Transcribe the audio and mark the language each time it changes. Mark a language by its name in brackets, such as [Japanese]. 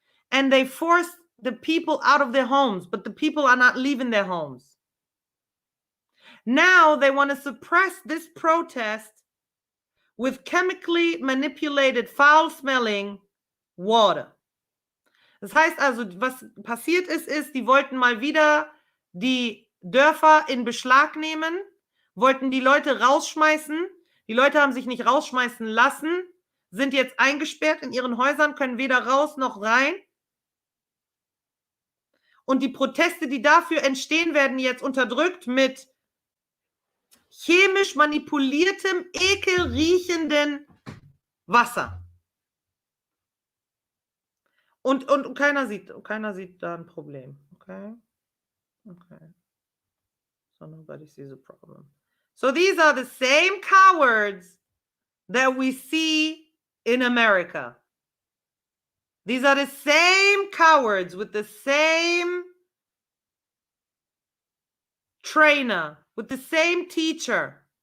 [English] And they force the people out of their homes, but the people are not leaving their homes. Now they want to suppress this protest with chemically manipulated, foul-smelling water. [German] Das heißt also, was passiert ist, die wollten mal wieder die Dörfer in Beschlag nehmen, wollten die Leute rausschmeißen. Die Leute haben sich nicht rausschmeißen lassen, sind jetzt eingesperrt in ihren Häusern, können weder raus noch rein. Und die Proteste, die dafür entstehen, werden jetzt unterdrückt mit chemisch manipuliertem, ekelriechenden Wasser. Und keiner sieht da ein Problem. [English] Okay? Okay. So nobody sees a problem. So these are the same cowards that we see in America. These are the same cowards with the same trainer, with the same teacher.